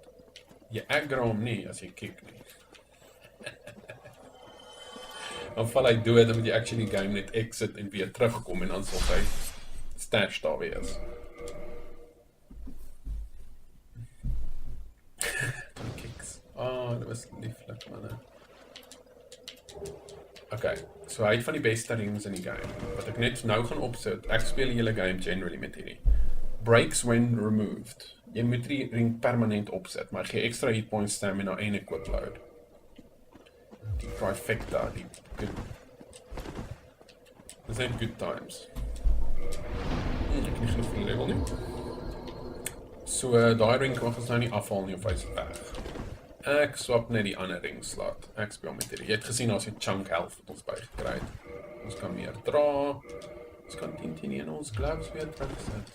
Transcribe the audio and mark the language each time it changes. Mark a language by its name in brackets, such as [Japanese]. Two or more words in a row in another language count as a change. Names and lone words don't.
[Afrikaans] Jy aggro hom nie as jy kick nie. Dan val hy dood, dan moet jy actually die game net exit en weer terugkom en dan sal hy stash daar wees. Kicks. Dit was lieflik, manne. Okay, so hy het van die beste rings in die game. Wat ek net nou gaan opsit, ek speel die hele game generally met hierdie. [English] Breaks when removed. [Afrikaans] Jy moet die ring permanent opsit, maar gee extra [English] hit points, [Afrikaans] stamina en [English] equip load. [Afrikaans] Die trifecta, die good. Dit zijn [English] good times. [Afrikaans] Ek het nie genoeg van die level nie. So, die ring kan ons nou nie afhaal nie of hy is weg. Ek swap net die ander ring slot. Ek speel met hierdie. Jy het gesien as die [English] chunk health [Afrikaans] wat ons bygekry het. Ons kan meer dra. Ons kan 10 in ons gloves weer terugsit.